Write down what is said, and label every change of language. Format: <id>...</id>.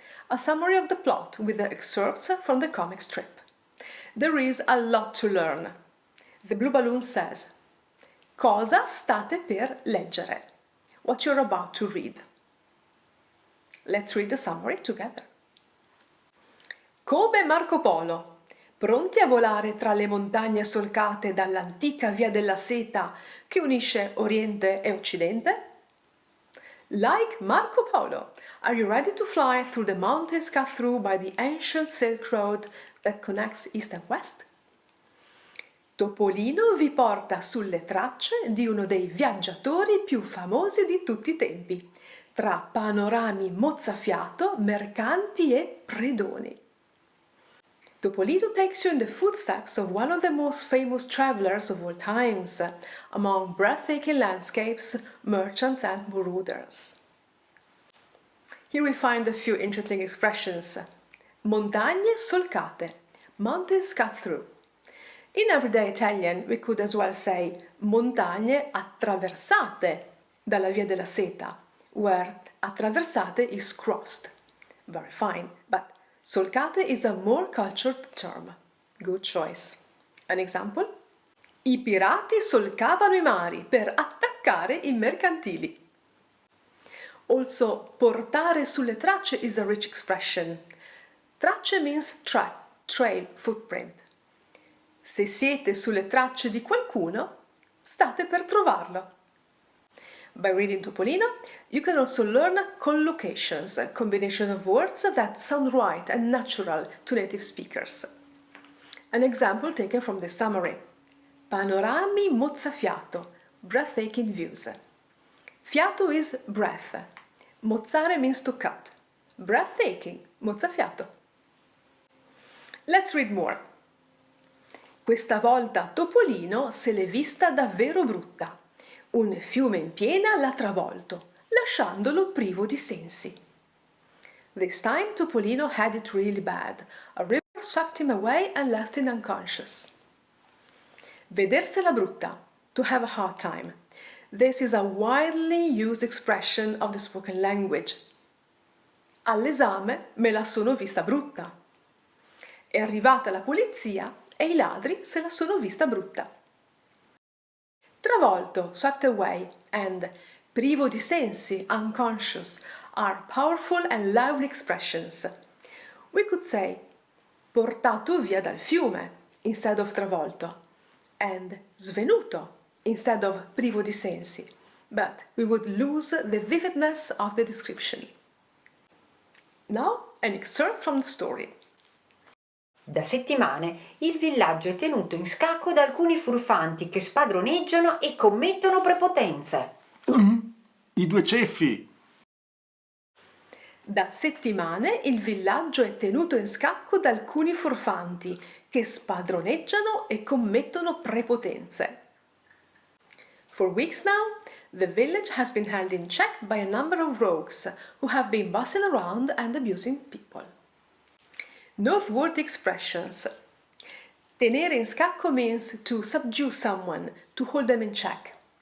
<en>A summary of the plot with the excerpts from the comic strip. There is a lot to learn. The blue balloon says,</en> <it>"Cosa state per leggere?"</it> <en>What you're about to read. Let's read the summary together.</en> <it>Come Marco Polo, pronti a volare tra le montagne solcate dall'antica via della seta che unisce Oriente e Occidente?</it> <en>Like Marco Polo, are you ready to fly through the mountains cut through by the ancient Silk Road that connects East and West?</en> <it>Topolino vi porta sulle tracce di uno dei viaggiatori più famosi di tutti i tempi, tra panorami mozzafiato, mercanti e predoni.</it> <en>Topolino takes you in the footsteps of one of the most famous travelers of all times, among breathtaking landscapes, merchants and marauders. Here we find a few interesting expressions. Montagne solcate, mountains cut through. In everyday Italian we could as well say</en> <it>montagne attraversate dalla via della seta,</it> <en>where attraversate is crossed. Very fine, but solcate is a more cultured term. Good choice. An example?</en> <it>I pirati solcavano i mari per attaccare i mercantili.</it> <en>Also, portare sulle tracce is a rich expression. Tracce means track, trail, footprint.</en> <it>Se siete sulle tracce di qualcuno, state per trovarlo.</it> <en>By reading Topolino, you can also learn collocations, a combination of words that sound right and natural to native speakers. An example taken from the summary. Panorami mozzafiato, breathtaking views. Fiato is breath. Mozzare means to cut. Breathtaking, mozzafiato. Let's read more.</en> <it>Questa volta Topolino se l'è vista davvero brutta. Un fiume in piena l'ha travolto, lasciandolo privo di sensi.</it> <en>This time Topolino had it really bad. A river swept him away and left him unconscious. Vedersela brutta, to have a hard time. This is a widely used expression of the spoken language.</en> <it>All'esame me la sono vista brutta. È arrivata la polizia e i ladri se la sono vista brutta.</it> <en>Travolto, swept away, and privo di sensi, unconscious, are powerful and lively expressions. We could say</en> <it>portato via dal fiume</it> <en>instead of travolto, and svenuto instead of privo di sensi, but we would lose the vividness of the description. Now, an excerpt from the story.</en> <it>Da settimane il villaggio è tenuto in scacco da alcuni furfanti che spadroneggiano e commettono prepotenze. I due ceffi! Da settimane il villaggio è tenuto in scacco da alcuni furfanti che spadroneggiano e commettono prepotenze.</it> <en>For weeks now, the village has been held in check by a number of rogues who have been bossing around and abusing people. Noteworthy expressions. Tenere in scacco means to subdue someone, to hold them in check.</en>